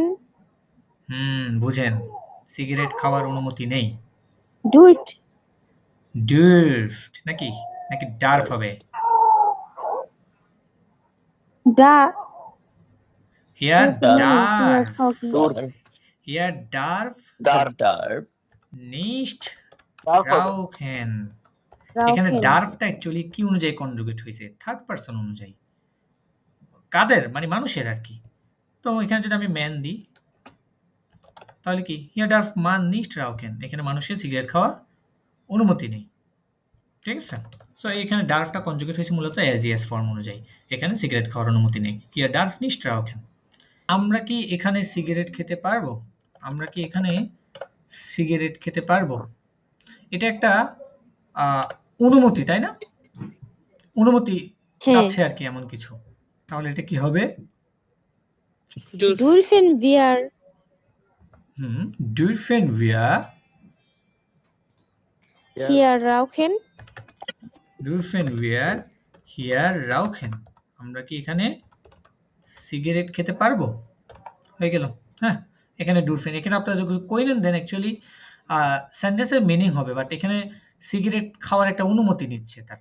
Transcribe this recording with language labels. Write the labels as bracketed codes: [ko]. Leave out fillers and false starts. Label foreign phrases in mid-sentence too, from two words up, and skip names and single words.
[bn] বুঝেন, সিগারেট খাওয়ার অনুমতি নেই। dürft নাকি darf হবে? [de] Hier darf nicht rauchen। [bn] এখানে ডার্ফটা অ্যাকচুয়ালি কি অনুযায়ী কনজুগেট হয়েছে? [en] third person [bn] অনুযায়ী। কাদের? মানে মানুষের আর কি। তো এখানে যদি আমি ম্যান দিই তাহলে কি? [de] Hier darf man nicht rauchen. [bn] এখানে মানুষের সিগারেট খাওয়া অনুমতি নেই। ঠিক আছে? সো এখানে ডার্ফটা কনজুগেট হয়েছে মূলত এসজিএস ফর্ম অনুযায়ী। এখানে সিগারেট খাওয়ার অনুমতি নেই। [de] Hier darf nicht rauchen. [bn] আমরা কি এখানে সিগারেট খেতে পারবো? আমরা কি এখানে সিগারেট খেতে পারবো? এটা একটা অনুমতি, তাই না? অনুমতি চাচ্ছে আর কি এমন কিছু। তাহলে এটা কি হবে? [de] dürfen wir hier rauchen? [bn] আমরা কি এখানে সিগারেট খেতে পারবো? হয়ে গেল। হ্যাঁ, এখানে ডুরফেন। এখানে আপনারা যদি কইলেন [en] then actually [bn] সেন্টেন্সের মিনিং হবে, বাট এখানে সিগারেট খাওয়ার একটা অনুমতি নিচ্ছে তার।